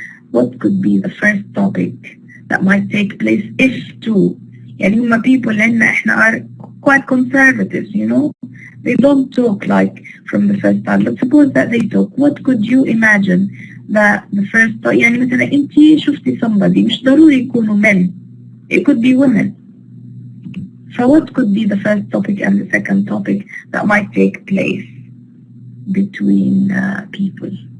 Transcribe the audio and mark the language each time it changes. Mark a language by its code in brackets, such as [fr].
[en] What could be the first topic that might take place if two? [ar] يعني هما [en] people [ar] إحنا [en] are quite conservative, you know. They don't talk like from the first time. But suppose that they talk. What could you imagine that the first time? [ar] يعني مثلا أنتي شفتي somebody, مش ضروري يكونوا men. [en] It could be women. So what could be the first topic and the second topic that might take place between people?